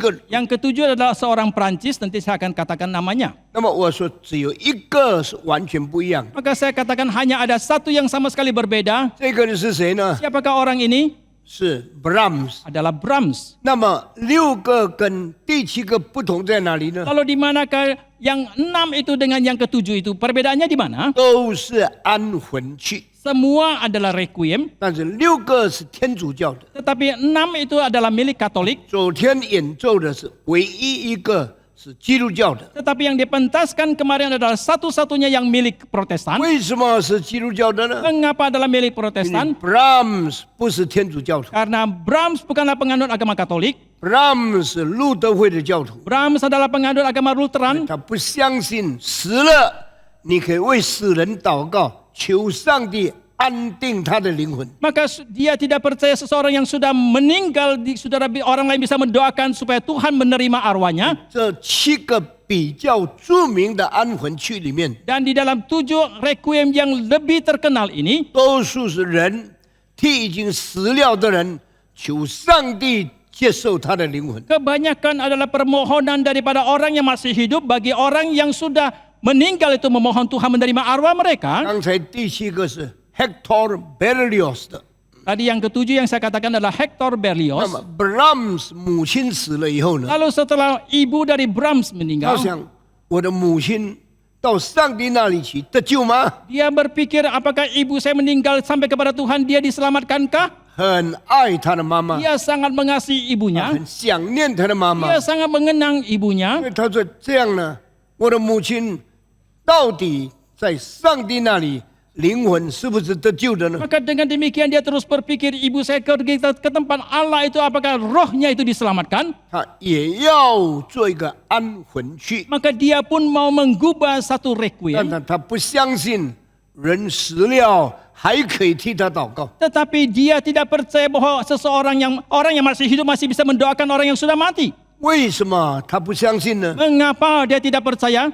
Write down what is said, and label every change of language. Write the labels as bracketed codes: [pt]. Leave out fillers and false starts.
[id] yang ketujuh adalah seorang Prancis, nanti saya akan katakan namanya. [zh] 那么我说只有一个是完全不一样， [id] Maka saya katakan hanya ada satu yang sama sekali berbeda. [zh] 这个人是谁呢？ [id] Siapakah orang ini? [zh] 是 Brahms。 [id] Adalah Brahms. [zh] 那么6个跟第7个不同在哪里呢？ [id] Lalu di manakah yang 6 itu dengan yang ketujuh itu? Perbedaannya di mana? [zh] 都是安魂曲， [id] Semua adalah requiem, [zh] 但是6个是天主教的。 [id] tetapi 6 itu adalah milik Katolik. [zh] 昨天演奏的是唯一一个是基督教的。 [id] Tetapi yang dipentaskan kemarin adalah satu-satunya yang milik Protestan. [zh] 为什么是基督教的呢？ [id] Mengapa adalah milik [zh] 因为 [id] Protestan? [zh] Brahms 不是天主教徒 [id] Karena Brahms bukanlah penganut agama Katolik. [zh] ，Brahms 是路德会的教徒， [id] Brahms adalah penganut agama Lutheran. [zh] 他不相信死了你可以为死人祷告，求上帝安定他的灵魂。 [id] Maka dia tidak percaya seseorang yang sudah meninggal, orang lain bisa mendoakan supaya Tuhan menerima arwahnya. [zh] 这7个比较著名的安魂曲里面， [id] Dan di dalam 7 requiem yang lebih terkenal ini, [zh] 多数是人替已经死了的人求上帝接受他的灵魂。 [id] kebanyakan adalah permohonan daripada orang yang masih hidup bagi orang yang sudah meninggal itu memohon Tuhan menerima arwah mereka. [zh] 刚才第7个是 Hector Berlioz 的， [id] Tadi yang ketujuh yang saya katakan adalah Hector [zh] 那 [id] Berlioz. [zh] 么 Brahms 母亲死了以后呢， [id] Lalu setelah ibu dari Brahms [zh] 他 [id] meninggal, [zh] 想我的母亲到上帝那里去得救吗？ [id] dia berpikir apakah ibu saya meninggal sampai kepada Tuhan dia diselamatkankah? [zh] 很爱他的妈妈， [id] Dia sangat mengasihi ibunya. [zh] 很想念他的妈妈， [id] Dia sangat mengenang ibunya. [zh] 因为他说这样呢，我的母亲到底在上帝那里灵魂是不是得救的呢？ [id] Maka dengan demikian dia terus berpikir ibu saya pergi ke tempat Allah itu apakah rohnya itu diselamatkan? [zh] 他也要做一个安魂曲， [id] Maka dia pun mau menggubah satu [zh] 但 [id] requiem. [zh] 他不相信人死了还可以替他祷告。 [id] Tetapi dia tidak percaya bahwa orang yang masih hidup masih bisa mendoakan orang yang sudah mati. [zh] 为什么他不相信呢？ [id] Mengapa dia tidak percaya?